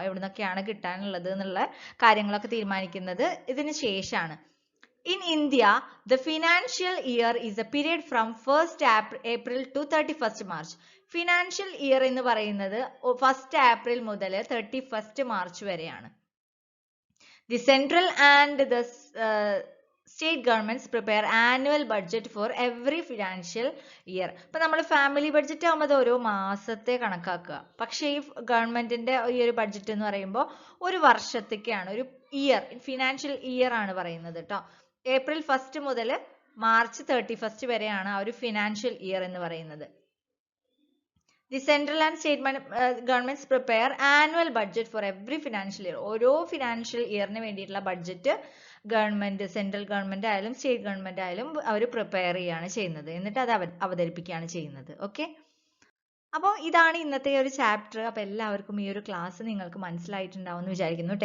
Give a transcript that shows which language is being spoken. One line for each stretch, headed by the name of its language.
Malayalam: എവിടുന്നൊക്കെയാണ് കിട്ടാനുള്ളത് എന്നുള്ള കാര്യങ്ങളൊക്കെ തീരുമാനിക്കുന്നത് ഇതിന് ശേഷമാണ്.
English: In India, the financial year is a period from 1st April to 31st March.
Malayalam: Financial year എന്ന് പറയുന്നത് 1st April മുതൽ 31st March വരെയാണ്.
English: The central and the state governments prepare annual budget for every financial year.
Malayalam: ഇപ്പൊ നമ്മൾ family budget ആകുമ്പോൾ ഓരോ മാസത്തെ കണക്കാക്കുക. പക്ഷേ ഈ ഗവൺമെന്റിന്റെ ഈ ഒരു ബഡ്ജറ്റ് എന്ന് പറയുമ്പോൾ ഒരു വർഷത്തേക്കാണ്, ഒരു ഇയർ, ഫിനാൻഷ്യൽ ഇയർ ആണ് പറയുന്നത് കേട്ടോ. April 1st മുതൽ March 31st വരെയാണ് ആ ഒരു ഫിനാൻഷ്യൽ ഇയർ എന്ന് പറയുന്നത്.
English: The central and state governments prepare annual budget for every financial year.
Malayalam: ഓരോ ഫിനാൻഷ്യൽ ഇയറിന് വേണ്ടിയിട്ടുള്ള ബഡ്ജറ്റ് ഗവൺമെന്റ്, സെൻട്രൽ ഗവൺമെന്റ് ആയാലും സ്റ്റേറ്റ് ഗവൺമെന്റ് ആയാലും അവർ പ്രിപ്പയർ ചെയ്യുകയാണ് ചെയ്യുന്നത്. എന്നിട്ട് അത് അവതരിപ്പിക്കുകയാണ് ചെയ്യുന്നത്. ഓക്കെ, അപ്പോൾ ഇതാണ് ഇന്നത്തെ ഒരു ചാപ്റ്റർ. അപ്പോൾ എല്ലാവർക്കും ഈ ഒരു ക്ലാസ് നിങ്ങൾക്ക് മനസ്സിലായിട്ടുണ്ടാവും എന്ന് വിചാരിക്കുന്നു.